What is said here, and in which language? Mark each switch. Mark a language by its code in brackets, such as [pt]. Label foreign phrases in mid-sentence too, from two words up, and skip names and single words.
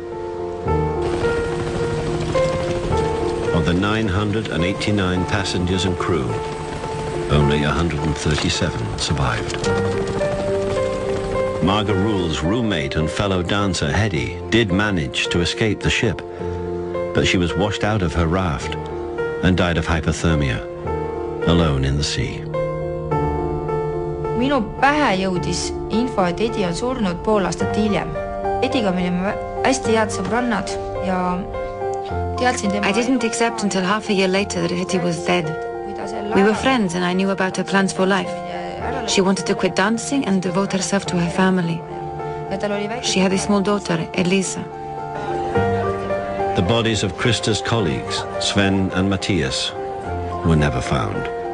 [en] Of the 989 passengers and crew, only 137 survived. Marga Rule's roommate and fellow dancer, Hedy, did manage to escape the ship, but she was washed out of her raft and died of hypothermia, alone in the sea. [et] Minu pähe jõudis info, et Hedy on surnud pool aastat hiljem. Hedyga me olime hästi head sõbrannad ja teadsin tema... [en] I didn't accept until half a year later that Hedy was dead. We were friends and I knew about her plans for life. She wanted to quit dancing and devote herself to her family. She had a small daughter, Elisa. The bodies of Krista's colleagues, Sven and Matthias, were never found.